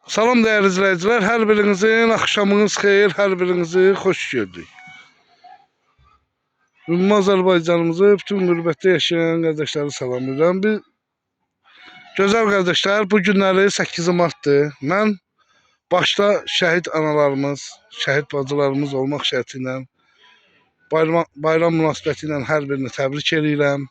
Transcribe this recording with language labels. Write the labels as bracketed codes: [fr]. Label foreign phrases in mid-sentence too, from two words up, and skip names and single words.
[tr] Salam değerli izleyiciler, her birinizin [az] akşamınız xeyir, [tr] her birinizi hoş gördük. [az] Ümumi Azərbaycanımızı, bütün qürbətdə yaşayan qardaşları salamlayıram. Bir gözəl qardaşlar, bu günləri 8 martdır. Mən başta şəhid analarımız, şəhid bacılarımız olmaq şərti ilə bayram münasibəti ilə hər birini təbrik edirəm.